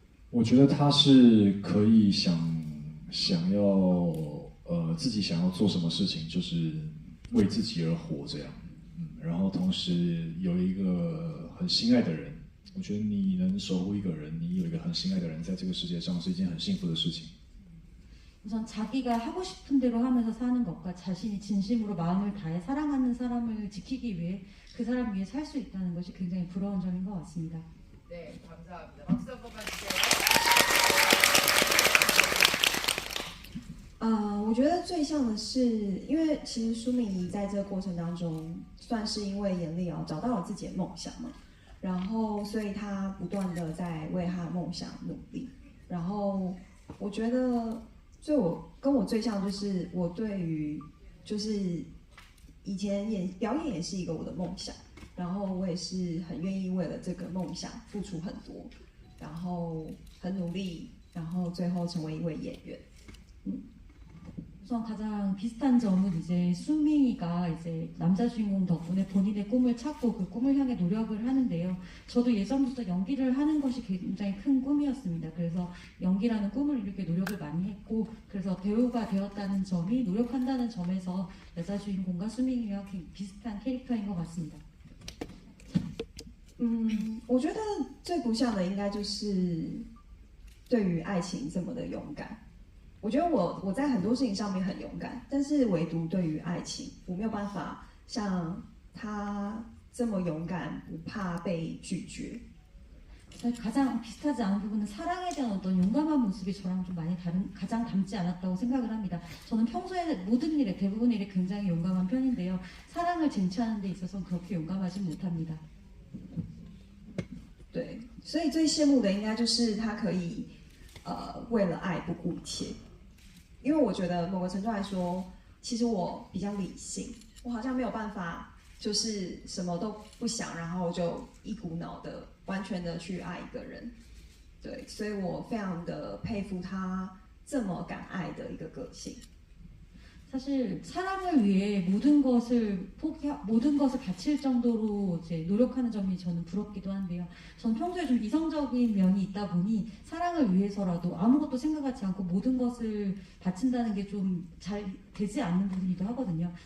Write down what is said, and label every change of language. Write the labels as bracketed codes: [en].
[zh] 我觉得他是可以想要自己想要做什么事情，就是为自己而活这样，然后同时有一个很心爱的人，我觉得你能守护一个人，你有一个很心爱的人在这个世界上是一件很幸福的事情。 [ko] 우선 자기가 하고 싶은 대로 하면서 사는 것과 자신이 진심으로 마음을 다해 사랑하는 사람을 지키기 위해 그 사람 위해 살 수 있다는 것이 굉장히 부러운 점인 것 같습니다. 네, 감사합니다. 박수 한번 주세요. [zh] 我觉得最像的是，因为其实舒敏怡在这个过程当中，算是因为严丽瑶找到了自己的梦想嘛，然后所以她不断的在为她的梦想努力。然后我觉得，跟我最像就是我对于就是以前表演也是一个我的夢想，然後我也是很願意為了這個夢想付出很多，然後很努力，然後最後成為一位演員。 [ko] 우선 가장 비슷한 점은 이제 수밍이가 이제 남자 주인공 덕분에 본인의 꿈을 찾고 그 꿈을 향해 노력을 하는데요. 저도 예전부터 연기를 하는 것이 굉장히 큰 꿈이었습니다. 그래서 연기라는 꿈을 이렇게 노력을 많이 했고, 그래서 배우가 되었다는 점이 노력한다는 점에서 여자 주인공과 수밍이와 비슷한 캐릭터인 것 같습니다. [zh] 我觉得最不像的应该就是对于爱情这么的勇敢。我觉得我在很多事情上面很勇敢，但是唯独对于爱情，我没有办法像他这么勇敢，不怕被拒绝。 [ko] 사실 가장 비슷하지 않은 부분은 사랑에 대한 어떤 용감한 모습이 저랑 좀 많이 가장 닮지 않았다고 생각을 합니다. 저는 평소에 모든 일에 대부분 일에 굉장히 용감한 편인데요. 사랑을 쟁취하는 데 있어서는 그렇게 용감하지 못합니다. [zh] 对，所以最羡慕的应该就是他可以为了爱不顾一切。因为我觉得某个程度来说，其实我比较理性，我好像没有办法就是什么都不想，然后就一股脑的完全的去爱一个人。对，所以我非常的佩服他这么敢爱的一个个性。 [ko] 사실 사랑을 위해 모든 것을 바칠 정도로 이제 노력하는 점이 저는 부럽기도 한데요. 저는 평소에 좀 이성적인 면이 있다 보니 사랑을 위해서라도 아무것도 생각하지 않고 모든 것을 바친다는 게 좀 잘 되지 않는 부분이기도 하거든요.